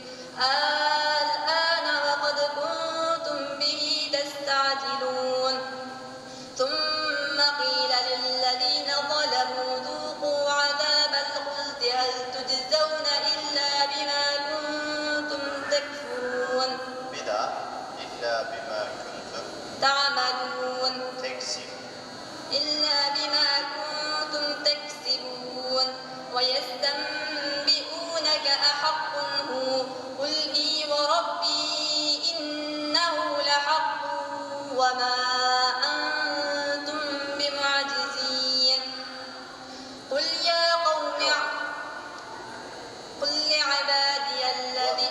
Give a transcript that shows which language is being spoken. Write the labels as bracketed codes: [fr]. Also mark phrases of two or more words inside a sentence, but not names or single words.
[ar] الآن وقد كنتم به تستعجلون ثم قيل للذين ظلموا ذوقوا عذاب الخلد هل تجزون إلا بما كنتم تكفرون [tr] Bir daha. [ar] إلا بما كنتم تعملون teksib. إلا بما كنتم تكسبون ويستنبئونك أحق هو قل إي وربي إنه لحق وما أنتم بمعجزين قل يا قوم قل لعبادي الذين